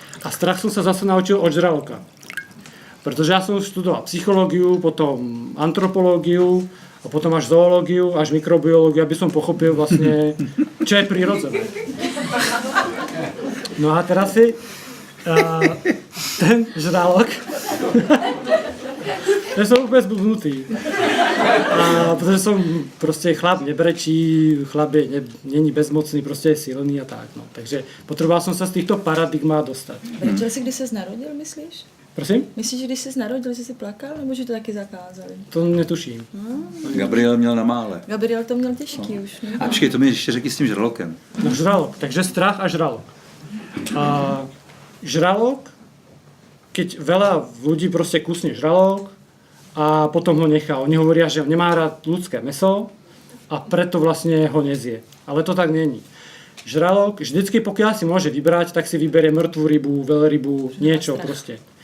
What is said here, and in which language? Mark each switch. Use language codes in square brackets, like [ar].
[sk] A strach som sa zase naučil od žraloka. Protože ja som študoval psychológiu, potom antropológiu, a potom až zoológiu, až mikrobiológiu, aby som pochopil vlastne, čo je prirodzené. No a teraz si ten žralok, že som úplne zblúdnutý. Protože som proste chlap nebrečí, chlap není bezmocný, proste je silný a tak. No. Takže potreboval som sa z týchto paradigmá dostať. [cs] Brečel jsi, když ses narodil, myslíš? Prosím? Myslíš, že když jsi narodil, že jsi plakal, nebo že to taky zakázali? To netuším. Gabriel měl na mále. Gabriel to měl těžký už. Ne? A počkej, to mi ještě řekni s tím žralokem. No žralok, takže strach a žralok. [sk] A žralok, keď veľa ľudí proste kusne žralok a potom ho nechá. Oni hovoria, že nemá rád ľudské mäso a preto vlastne ho nezie. Ale to tak není. Žralok vždycky, pokiaľ si môže vybrať, tak si vyberie mŕtvú rybu, veľrybu, niečo proste.